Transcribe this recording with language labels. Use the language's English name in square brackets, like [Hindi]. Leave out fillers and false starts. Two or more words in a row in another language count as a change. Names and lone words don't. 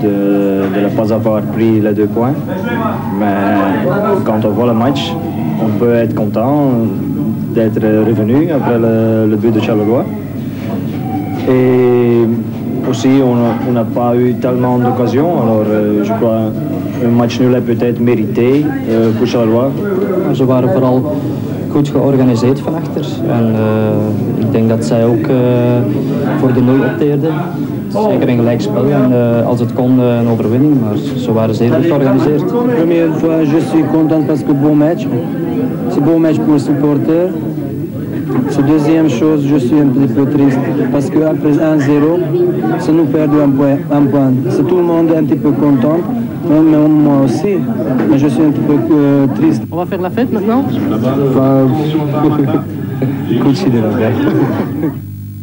[French] de ne pas avoir pris les 2 points. Mais quand on voit le match, on peut être content d'être revenu après le but de Charleroi. Et aussi, on n'a pas eu tellement d'occasions, alors je crois un match nul est peut-être mérité pour Charleroi. [Dutch] Ze waren vooral goed georganiseerd van achter en ik denk dat zij ook voor de 0 opteerden. Zeker een gelijkspel en als het kon een overwinning, maar ze waren zeer goed georganiseerd. [French] Première fois, je suis content parce que bon match. C'est bon match pour les supporters. C'est deuxième chose, je suis un petit peu triste parce qu'après 1-0, ça nous perd un point. C'est tout le monde un petit peu content, même moi aussi, mais je suis un petit peu triste. On va faire la fête maintenant? [Dutch] Goed zie je dat.